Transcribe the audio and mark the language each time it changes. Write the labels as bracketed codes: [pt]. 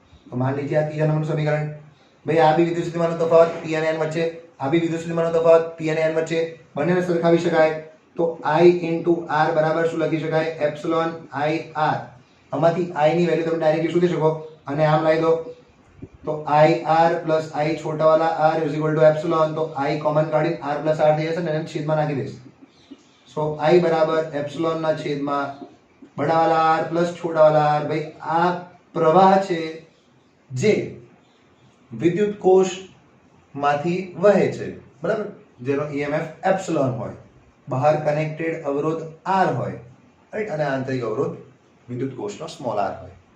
[gu] તો માની લીજીએ આ ત્રીજા નંબરનું સમીકરણ. ભાઈ આ બી વિદ્યુત સ્થિતિમાનનો તફાવત p અને n વચ્ચે, આ બી વિદ્યુત સ્થિતિમાનનો તફાવત p અને n વચ્ચે, બંનેને સરખાવી શકાય. તો i into r બરાબર શું લખી શકાય? Epsilon i r. આમાંથી i ની વેલ્યુ તમે ડાયરેક્ટલી શોધી શકો અને આમ લાવી દો. [hi] તો i r plus i छोटा वाला r is equal to epsilon. [gu] तो i कॉमन काढी r plus r થઈ જશે ને એને છેદમાં નાખી દઈશ. so i બરાબર એપ્સિલોન ના છેદમાં બડા વાલા r plus छोटा वाला r. ભાઈ આ પ્રવાહ છે જે વિદ્યુત કોષ માંથી વહે છે, બરાબર, જેનો emf એપ્સિલોન હોય, બહાર કનેક્ટેડ અવરોધ r હોય, રાઈટ, અને આંતરિક અવરોધ વિદ્યુત કોષનો સ્મોલ r હોય.